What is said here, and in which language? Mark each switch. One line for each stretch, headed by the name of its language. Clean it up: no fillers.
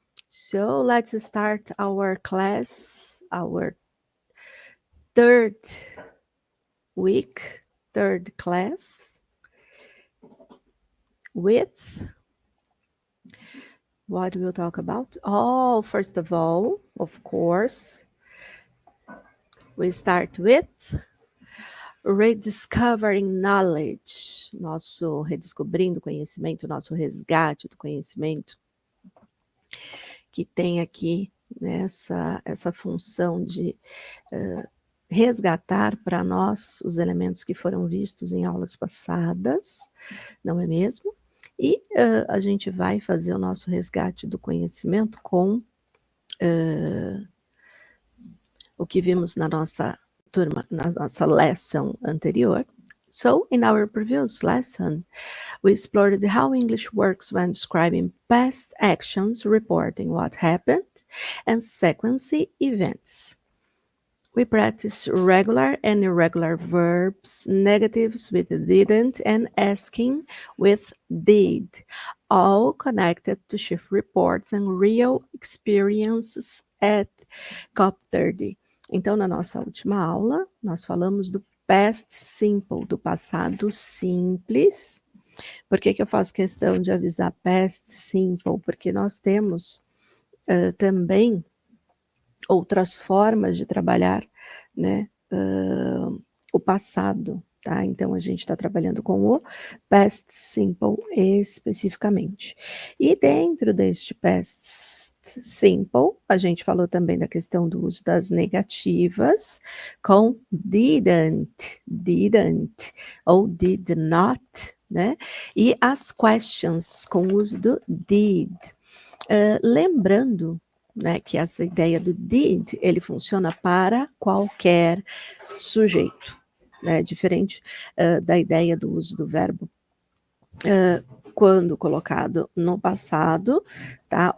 English: So let's start our class, our third week, third class with what we'll talk about. Oh, first of all, of course, we start with Rediscovering Knowledge,
Portuguese: nosso redescobrindo conhecimento, nosso resgate do conhecimento, que tem aqui essa função de resgatar para nós os elementos que foram vistos em aulas passadas, não é mesmo? E a gente vai fazer o nosso resgate do conhecimento com o que vimos na nossa turma, na nossa lesson anterior.
English: So, in our previous lesson, we explored how English works when describing past actions, reporting what happened, and sequencing events. We practiced regular and irregular verbs, negatives with didn't, and asking with did, all connected to shift reports and real experiences at COP30.
Portuguese: Então, na nossa última aula, nós falamos do past simple, do passado simples. Por que eu faço questão de avisar past simple? Porque nós temos também outras formas de trabalhar, né, o passado, tá? Então, a gente está trabalhando com o past simple especificamente. E dentro deste past simple, a gente falou também da questão do uso das negativas com didn't, ou did not, né? E as questions com o uso do did. Lembrando, né, que essa ideia do did, ele funciona para qualquer sujeito, né, diferente da ideia do uso do verbo quando colocado no passado, tá?